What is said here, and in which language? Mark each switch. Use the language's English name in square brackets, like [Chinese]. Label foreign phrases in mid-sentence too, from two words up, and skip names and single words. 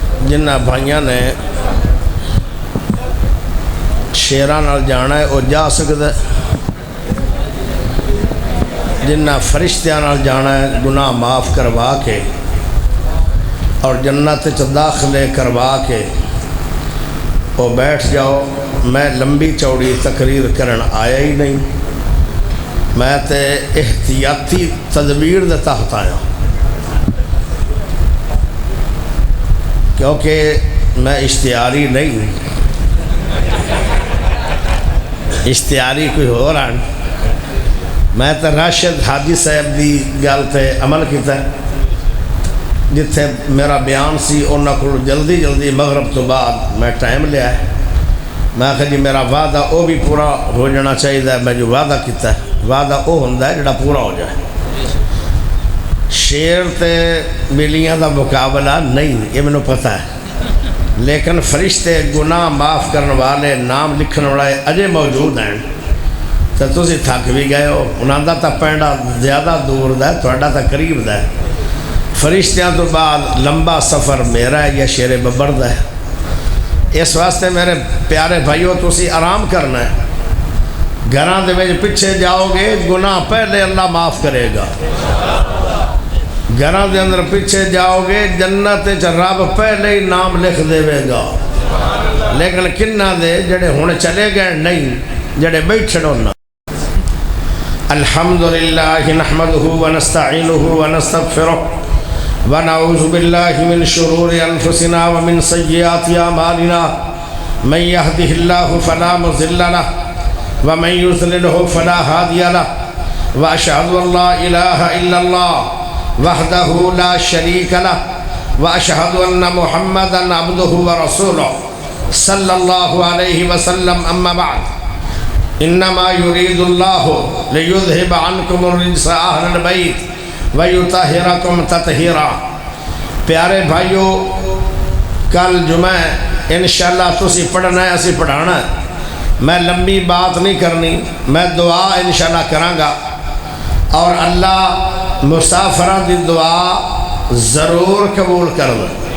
[Punjabi] جنہ بھائیاں نے شیراں نال جانا ہے وہ جا سکتا ہے، جنہ فرشتیاں نال جانا ہے گناہ معاف کروا کے اور جنت چ داخلے کروا کے وہ بیٹھ جاؤ۔ میں لمبی چوڑی تقریر کرن آیا ہی نہیں، میں تے احتیاطی تدبیر دے تحت آیا، کیونکہ میں اشتہاری نہیں، اشتہاری کوئی ہو رہا ہے۔ میں تے راشد حاجی صاحب دی گل تے عمل کیتا ہے، جتھے میرا بیان سی انہاں کو جلدی جلدی مغرب تو بعد میں ٹائم لیا ہے۔ میں کہا جی میرا وعدہ وہ بھی پورا ہو جانا چاہیے، میں جو وعدہ کیتا ہے وعدہ وہ ہوندہ ہے جڑا پورا ہو جائے۔ شیر تے بلیاں دا مقابلہ نہیں، یہ میں نے پتہ ہے، لیکن فرشتے گناہ معاف کرنے والے نام لکھنے والے اجے موجود ہیں، تو تسی تھک بھی گئے ہو۔ انہاں دا تا پینڈا زیادہ دور دا ہے، تھوڑا تا قریب دا ہے۔ فرشتیاں تو بعد لمبا سفر میرا ہے یا شیر ببر دا ہے۔ اس واسطے میرے پیارے بھائیو تسی آرام کرنا ہے، گھراں دے وچ پیچھے جاؤ گے گناہ پہلے اللہ معاف کرے گا، گھراں دے اندر پیچھے جاؤ گے جنت چ رب پہلے ہی نام لکھ دے گا۔ لیکن کنہ دے جڑے ہونے چلے گئے نہیں، جڑے بیٹھے ہونا۔ [Arabic] الحمدللہ نحمدہ ونستعینہ ونستغفرہ ونعوذ باللہ من شرور انفسنا ومن سیئات اعمالنا من یہدہ اللہ فلا مضل لہ ومن یضللہ فلا ہادی لہ واشہد ان لا الہ الا اللہ وحدہ لا شریک لہ واشہد ان محمدا عبدہ ورسولہ صلی اللہ علیہ وسلم۔ اما بعد انما یرید اللہ لیذہب عنکم الرجس اہل البیت وَيُطَهِرَكُمْ تَطْهِيرًا۔ [Punjabi] پیارے بھائیو، کل جمعہ انشاءاللہ تسی پڑھنا ہے، اسی پڑھانا ہے۔ میں لمبی بات نہیں کرنی، میں دعا انشاءاللہ کروں گا، اور اللہ مسافرہ دی دعا ضرور قبول کر دے۔